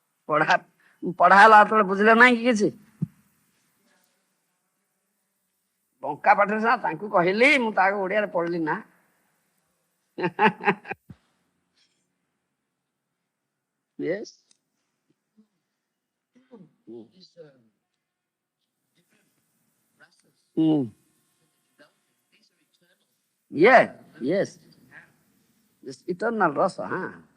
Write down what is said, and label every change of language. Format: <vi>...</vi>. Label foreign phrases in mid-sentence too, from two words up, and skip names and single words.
<or>ପଢା ହେଲା ଯେତେବେଳେ ବୁଝିଲେ ନାହିଁ କି କିଛି ବଙ୍କା ପାଠରେ ସିନା ତାଙ୍କୁ କହିଲି, ମୁଁ ତାକୁ ଓଡ଼ିଆରେ ପଢିଲି ନା।</or> <en>Yes. These different races, Hmm. these are eternal. Yeah, yes. This eternal rasa, huh?</en>